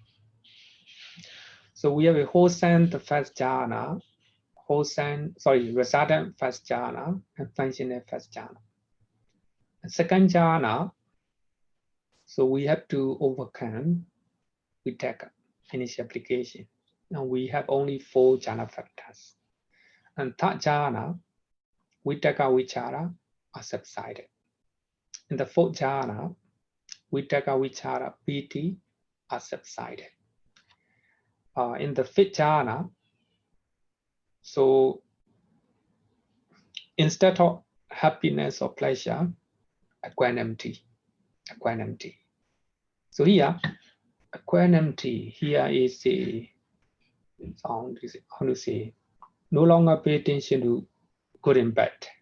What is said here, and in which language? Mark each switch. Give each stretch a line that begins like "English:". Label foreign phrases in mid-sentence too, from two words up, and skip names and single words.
English: So we have a wholesome the first jhana, resultant first jhana, and functional first jhana. And second jhana, so we have to overcome vitakka, initial application. And we have only 4 jhana factors. And third jhana,
Pali: vitakka, vichara
English: are subsided. In the fourth jhana,
Pali: vitakka, vichara, piti
English: are subsided. In the fifth jhana, so instead of happiness or pleasure, equanimity. So here, equanimity here is a sound, how to say, no longer pay attention to good and bad.